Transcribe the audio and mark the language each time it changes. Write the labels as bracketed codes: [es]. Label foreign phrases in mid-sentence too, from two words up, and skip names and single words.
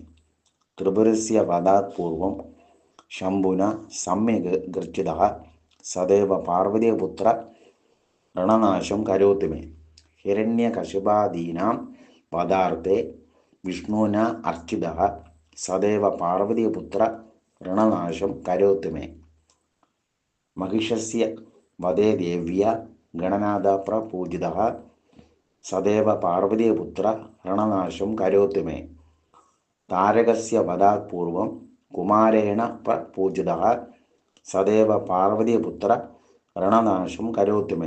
[sa] ത്രിപുരസ്യ വധാത് പൂർവം ശംഭുന സമ്യക് ഗർജിതഃ സദേവ പാർവതീപുത്ര ഋണനാശം കരോതു മേ. ഹിരണ്യകശിപാദീനാം വധാർത്തേ വിഷ്ണുന അർച്ചിതഃ സദേവ പാർവതീപുത്ര ഋണനാശം കരോതു മേ. महिषस्य वधे देव्या गणनाथ प्रपूजितः सदैव पार्वतीपुत्र ऋणनाशं करोतु मे. तारकस्य वधात् पूर्वं कुमारेण प्रपूजितः सदैव पार्वतीपुत्र ऋणनाशं करोतु मे.